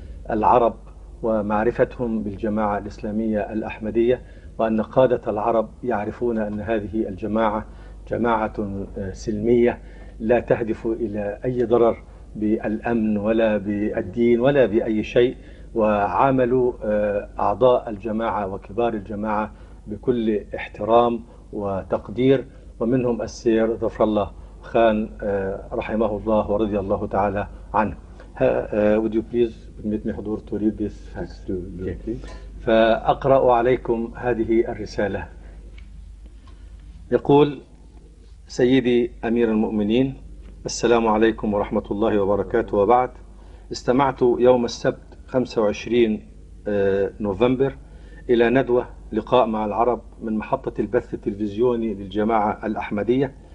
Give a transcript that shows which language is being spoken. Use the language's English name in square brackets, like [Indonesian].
[Arabic] العرب ومعرفتهم بالجماعة الإسلامية الأحمدية، وأن قادة العرب يعرفون أن هذه الجماعة جماعة سلمية لا تهدف إلى أي ضرر بالأمن ولا بالدين ولا بأي شيء، وعاملوا أعضاء الجماعة وكبار الجماعة بكل احترام وتقدير، ومنهم السير ظفر الله خان رحمه الله ورضي الله تعالى عنه. [English] Would you please permit me حضور to read this fax? [Arabic] فأقرأ عليكم هذه الرسالة. يقول: سيدي أمير المؤمنين، السلام عليكم ورحمة الله وبركاته، وبعد. استمعت يوم السبت 25 نوفمبر إلى ندوة لقاء مع العرب من محطة البث التلفزيوني للجماعة الأحمدية،